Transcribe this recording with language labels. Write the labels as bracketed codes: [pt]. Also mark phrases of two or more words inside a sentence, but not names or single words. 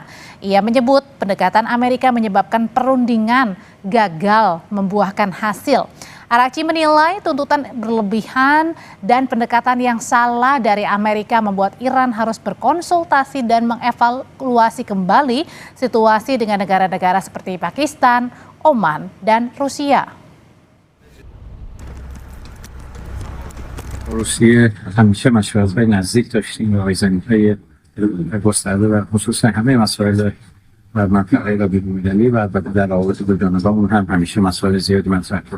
[id] Ia menyebut pendekatan Amerika menyebabkan perundingan gagal membuahkan hasil. Arakci menilai tuntutan berlebihan dan pendekatan yang salah dari Amerika membuat Iran harus berkonsultasi dan mengevaluasi kembali situasi dengan negara-negara seperti Pakistan, Oman, dan Rusia. [fa] روسیه همیشه مشورت‌های نزدیک داشتیم و زمینه‌های گسترده و خصوصا همه مسائل و منطقه و بین‌المللی و البته در روابط دو جانبه‌مون هم همیشه مسائل زیادی مطرح بود.